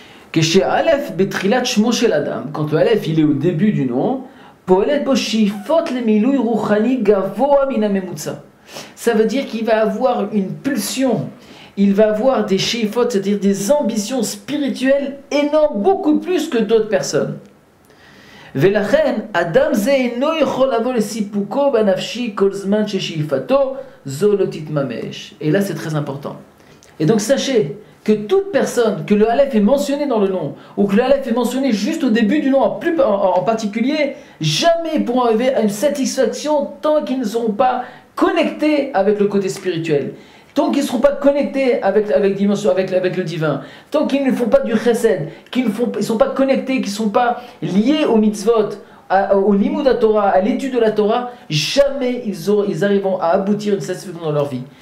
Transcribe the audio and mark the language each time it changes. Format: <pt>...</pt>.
<fr>Que chez</fr> <he>Aleph betrilat shmo shel adam,</he> <fr>quand le Aleph il est au début du nom,</fr> <he>poelet bo shifot lemilui ruchani gavoa min hamemutza.</he> <fr>Ça veut dire qu'il va avoir une pulsion, il va avoir des shifot, c'est-à-dire des ambitions spirituelles énormes, beaucoup plus que d'autres personnes.</fr> <he>ולכן, אדם זה אינו יכול לבוא לסיפוקו בנפשי כל זמן ששאיפתו זו לא תתממש.</he> <fr>Et là, c'est très important. Et donc, sachez que toute personne, que le Aleph est mentionné dans le nom, ou que le Aleph est mentionné juste au début du nom en particulier, jamais ils pourront arriver à une satisfaction tant qu'ils ne seront pas connectés avec le côté spirituel. Tant qu'ils ne seront pas connectés avec le divin, tant qu'ils ne font pas du chesed, qu'ils ne sont pas connectés, qu'ils ne sont pas liés au mitzvot, au limud à Torah, à l'étude de la Torah, jamais ils arriveront à aboutir à une satisfaction dans leur vie.</fr>